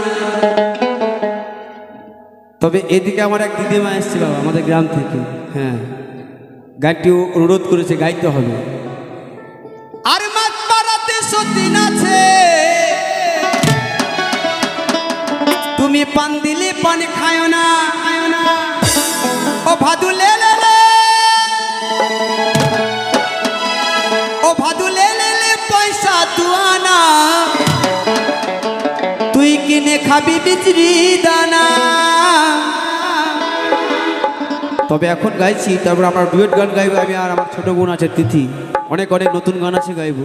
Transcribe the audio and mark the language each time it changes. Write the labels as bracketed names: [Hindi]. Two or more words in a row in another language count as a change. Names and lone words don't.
[Bangla] তবে এদিকে আমার এক দিদিমা এসছে বাবা আমাদের গ্রাম থেকে, হ্যাঁ গানটি অনুরোধ করেছে গাইতে হবে। আর মাছ পাড়াতে সতীন আছে তুমি পান দিলে পান খায়ো না ও ভাদু লে লে লে ও ভাদু লে লে লে পয়সা দুয়ানা তুই কিনে খাবি বিচরি দানা। তবে এখন গাইছি, তারপর আমার ডুয়েট গান গাইবো আমি আর আমার ছোট বোন আছে তিথি, অনেক অনেক নতুন গান আছে গাইবো।